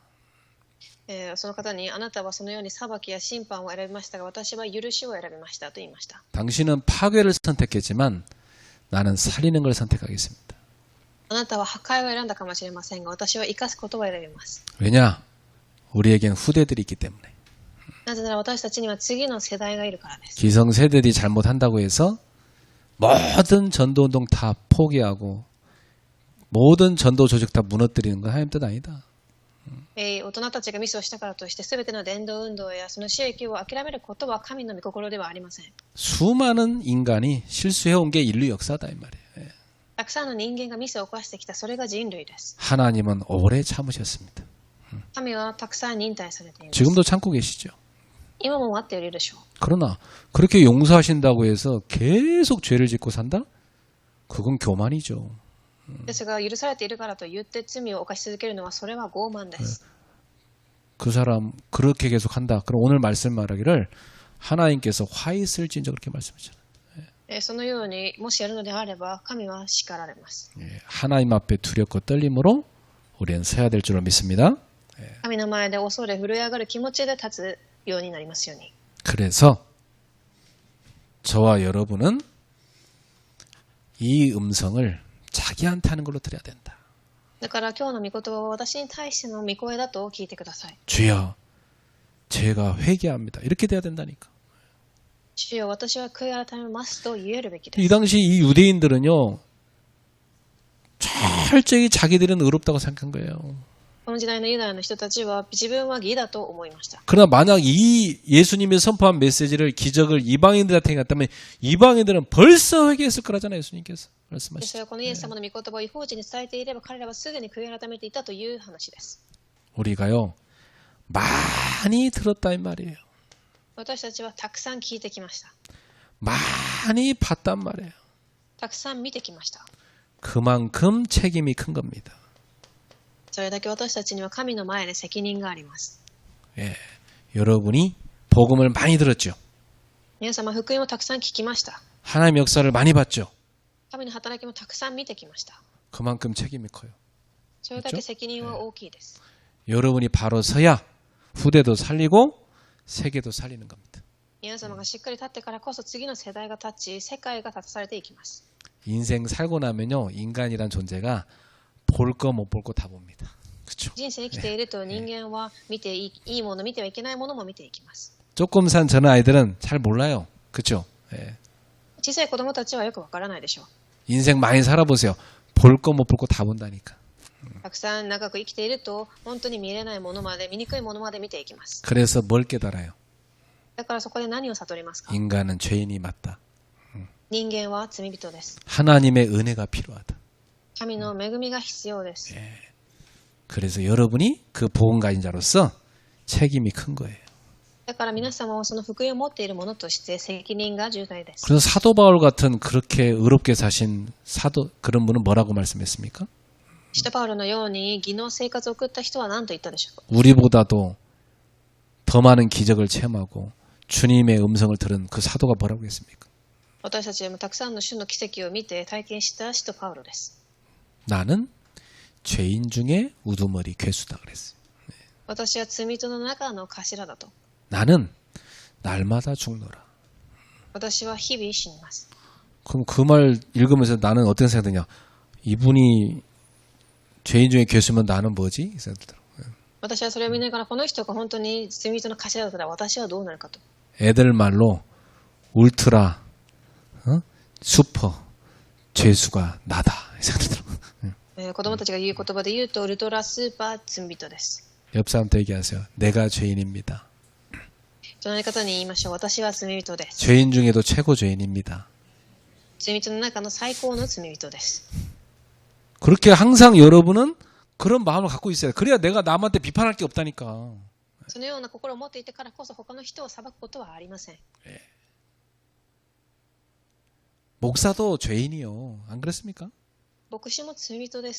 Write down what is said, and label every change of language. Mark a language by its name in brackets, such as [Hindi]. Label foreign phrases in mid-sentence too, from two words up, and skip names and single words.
[Japanese] その方にあなたはそのように裁きや審判を選びましたが私は許しを選びましたと言いました。 [Korean] 당신은 파괴를 선택했지만 나는 살리는 걸 선택하겠습니다. [Japanese] あなたは破壊を選んだかもしれませんが私は生かすことを選びます。 [Korean] 왜냐? 우리에겐 후대들이 있기 때문에. [Japanese] なぜなら私たちには次の世代がいるからです。 [Korean] 기성세대들이 잘못한다고 해서 모든 전도운동 다 포기하고 모든 전도 조직 다 무너뜨리는 건 하나님 뜻 아니다. [Japanese] 大人たちがミスをしたからとして全ての伝道運動やその収益を諦めることは神の御心ではありません。 [Korean] 수많은 인간이 실수해온 게 인류 역사다 이 말이에요. [Japanese] たくさんの人間がミスを犯してきたそれが人類です。 [Korean] 하나님은 오래 참으셨습니다. [Japanese] 神はたくさん忍耐されています。 [Korean] 지금도 참고 계시죠. [Japanese] 今も待っているでしょう。 [Korean] 그러나 그렇게 용서하신다고 해서 계속 죄를 짓고 산다? 그건 교만이죠. [Japanese] ですが許されているからと言って罪を犯し続けるのはそれは傲慢です。 [Korean] 그 사람 그렇게 계속 한다. 그럼 오늘 말씀 말하기를 하나님께서 화 있을진저 그렇게 말씀하셨잖아요. [Japanese] そのようにもしやるのであれば神は叱られます。 [Korean] 하나님 앞에 두렵고 떨림으로 우리는 서야 될 줄로 믿습니다. [Japanese] 神の前で恐れ震え上がる気持ちで立つようになりますように。 [Korean] 그래서 저와 여러분은 이 음성을 자기한테 하는 걸로 드려야 된다. [Japanese] だから今日の御言葉は私に対しての御声だと聞いてください。 [Korean] 주여, 제가 회개합니다. 이렇게 돼야 된다니까. [Japanese] 主よ、私は悔い改めますと言えるべきで [Korean] 이 [Japanese] す。 [Korean] 당시 이 유대인들은요, 철저히 자기들은 의롭다고 생각한 거예요. [Japanese] この時代のユダヤの人たちは自分は義だと思いました。 [Korean] 그러나 만약 이 예수님이 선포한 메시지를, 기적을 이방인들한테 갔다면 이방인들은 벌써 회개했을 거라잖아요. 예수님께서 [Japanese] で [Korean] 말씀하시죠. [Japanese] それはこのイエス様の御言葉を違法人に伝えていれば彼らはすぐに悔い改めていたという話です。 [Korean] 우리가요, 많이 들었다 이 말이에요. [Japanese] 私たちはたくさん聞いてきました。 [Korean] 많이 봤단 말이에요. [Japanese] たくさん見てきました。 [Korean] 그만큼 책임이 큰 겁니다. [Japanese] それだけ私たちには神の前で責任があります。 [Korean] 예, 여러분이 복음을 많이 들었죠. [Japanese] 皆様、福音をたくさん聞きました。 [Korean] 하나님의 역사를 많이 봤죠. [Japanese] 神の働きもたくさん見てきました。 [Korean] 그만큼 책임이 커요. [Japanese] それだけ責任は大きいです。 [Korean] 여러분이 바로 서야 후대도 살리고 세계도 살리는 겁니다. [Japanese] 皆様がしっかり立ってからこそ次の世代が立ち、世界が立たされていきます。 [Korean] 인생 살고 나면요, 인간이란 존재가 볼 거 못 볼 거 다 봅니다. 그렇죠? [Japanese] 人生生きていると人間は見ていいもの、見てはいけないものも見ていきます。 [Korean] 조금 산 저는 아이들은 잘 몰라요. 그렇죠? 예. [Japanese] 小さい子供たちはよくわからないでしょう。 [Korean] 인생 많이 살아보세요. 볼 거 못 볼 거 다 본다니까. [Japanese] たくさん長く生きていると本当に見れないものまで、見にくいものまで見ていきます。 [Korean] 그래서 뭘 깨달아요? [Japanese] だからそこで何を悟りますか？ [Korean] 인간은 죄인이 맞다. [Japanese] 人間は罪人です。 [Korean] 하나님의 은혜가 필요하다. [Japanese] 神の恵みが必要です。 [Korean] 그래서 여러분이 그 보험가인자로서 책임이 큰 거예요. [Japanese] だから皆様はその福音を持っている者として責任が重大です。 [Korean] 그래서 사도 바울 같은 그렇게 의롭게 사신 사도 그런 분은 뭐라고 말씀했습니까? [Japanese] 使徒パウロのように義の生活を送った人は何と言ったでしょうか？ [Korean] 우리보다도 더 많은 기적을 체험하고 주님의 음성을 들은 그 사도가 뭐라고 했습니까? [Japanese] 私たちもたくさんの主の奇跡を見て体験した使徒パウロです。 [Korean] 나는 죄인 중에 우두머리 괴수다 그랬어요. [Japanese] 私は罪人の中の頭だと。 [Korean] 나는 날마다 죽노라. [Japanese] 私は日々死にます。 [Korean] 그럼 그 말 읽으면서 나는 어떤 생각이 드냐? 이분이 죄인 중에 괴수면 나는 뭐지? 이 생각이 들더라고요. [Japanese] 私はそれを見ながらこの人が本当に罪人の頭だったら私はどうなるかと。 [Korean] 애들 말로 울트라, 슈퍼, 죄수가 나다. 이 생각이 들더라고요. [Japanese] 子供たちが言う言葉で言うとウルトラスーパー罪人です。 [Korean] 옆 사람한테 얘기하세요. 내가 죄인입니다. [Japanese] 隣の方に言いましょう。私は罪人です。 [Korean] 죄인 중에도 최고 죄인입니다. [Japanese] 罪人の中の最高の罪人です。 [Korean] 그렇게 항상 여러분은 그런 마음을 갖고 있어요. 그래야 내가 남한테 비판할 게 없다니까. [Japanese] そのような心を持っていてからこそ他の人を裁くことはありません。 [Korean] 목사도 죄인이요. 안 그렇습니까? [Japanese] 牧師も罪人です。